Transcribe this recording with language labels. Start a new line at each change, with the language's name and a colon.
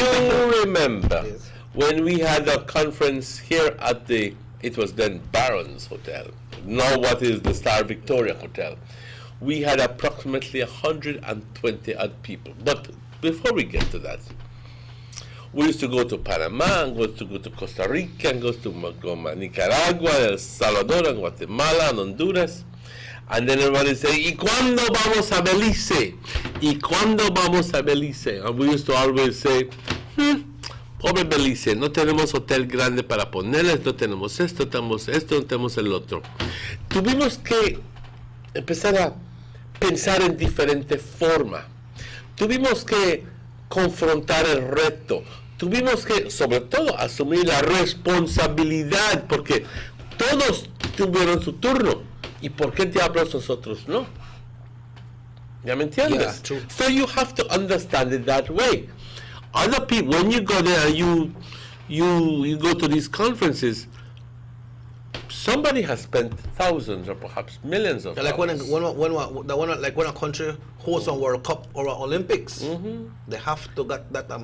English: You remember when we had a conference here at the, it was then Barron's Hotel, now what is the Star Victoria Hotel. We had approximately 120 odd people. But before we get to that, we used to go to Panama, and go to Costa Rica, and go to Nicaragua, El Salvador, and Guatemala, and Honduras. And then everybody say, ¿Y cuándo vamos a Belice?
Spanish: ¿Y cuándo vamos a Belice? And we used to always say, pobre Belice, no tenemos hotel grande para ponerles, no tenemos esto, no tenemos el otro. Tuvimos que empezar a pensar en diferente forma. Tuvimos que confrontar el reto. Tuvimos que, sobre todo, asumir la responsabilidad, porque todos tuvieron su turno. ¿Y por qué diablos nosotros no? ¿Ya me entiendes?
English: Yeah, true. So you have to understand it that way. Other people, when you go there and you go to these conferences, somebody has spent thousands or perhaps millions of like dollars. when a country hosts a World Cup or an Olympics, they have to get that